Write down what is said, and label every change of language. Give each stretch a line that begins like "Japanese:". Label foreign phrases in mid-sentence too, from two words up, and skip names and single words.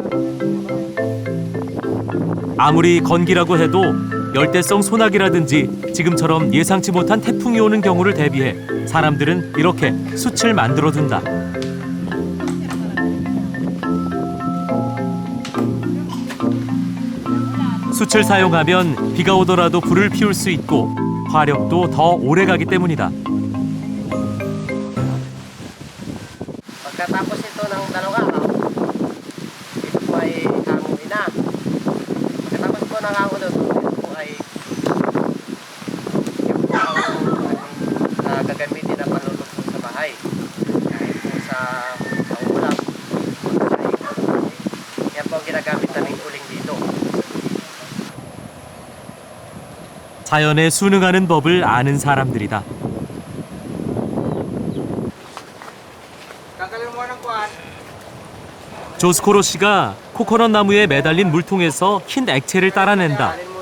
Korean: 아무리 건기라고 해도 열대성 소나기라든지 지금처럼 예상치 못한 태풍이 오는 경우를 대비해 사람들은 이렇게 숯을 만들어 둔다. 숯을 사용하면 비가 오더라도 불을 피울 수 있고 화력도 더 오래 가기 때문이다.
Filipino: Pagkatapos ito ng 2 araw, ito po ay hanguin na. Pagkatapos po ng hanguin ito po ay yung po ang gagamitin na panlulog po sa bahay. Kahit po sa ulam. Yan po ang ginagamit namin uling dito.
Korean: 자연에 순응하는 법을 아는 사람들이다. 조스코로 씨가 코코넛 나무에 매달린 물통에서 흰 액체를 따라낸다.